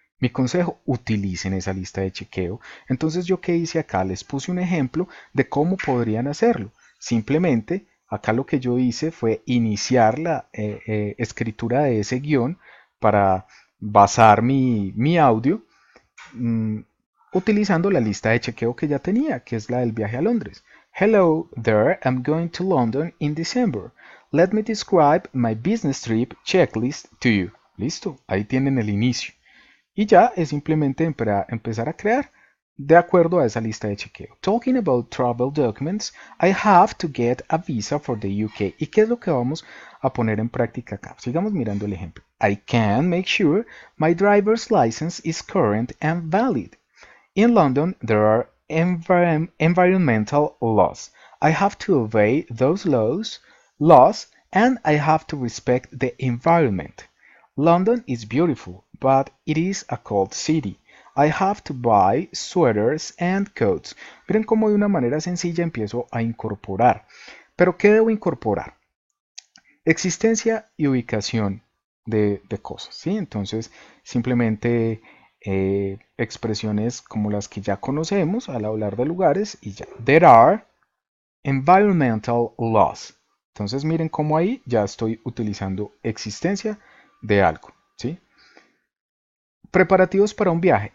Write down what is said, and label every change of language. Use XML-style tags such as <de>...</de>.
<es>Mi consejo, utilicen esa lista de chequeo. Entonces yo qué hice acá, les puse un ejemplo de cómo podrían hacerlo. Simplemente acá lo que yo hice fue iniciar la escritura de ese guión para basar mi audio mmm, utilizando la lista de chequeo que ya tenía, que es la del viaje a Londres.</es> <en>Hello there, I'm going to London in December. Let me describe my business trip checklist to you.</en> <es>Listo, ahí tienen el inicio. Y ya es simplemente empezar a crear de acuerdo a esa lista de chequeo.</es> <en>Talking about travel documents, I have to get a visa for the UK.</en> <es>¿Y qué es lo que vamos a poner en práctica acá? Sigamos mirando el ejemplo.</es> <en>I can make sure my driver's license is current and valid. In London, there are environmental laws. I have to obey those laws, and I have to respect the environment. London is beautiful, but it is a cold city. I have to buy sweaters and coats.</en> <es>Miren cómo de una manera sencilla empiezo a incorporar. ¿Pero qué debo incorporar? Existencia y ubicación de cosas, ¿sí? Entonces, simplemente expresiones como las que ya conocemos al hablar de lugares y ya.</es> <en>There are environmental laws.</en> <es>Entonces miren cómo ahí ya estoy utilizando existencia de algo, ¿sí? Preparativos para un viaje.</es>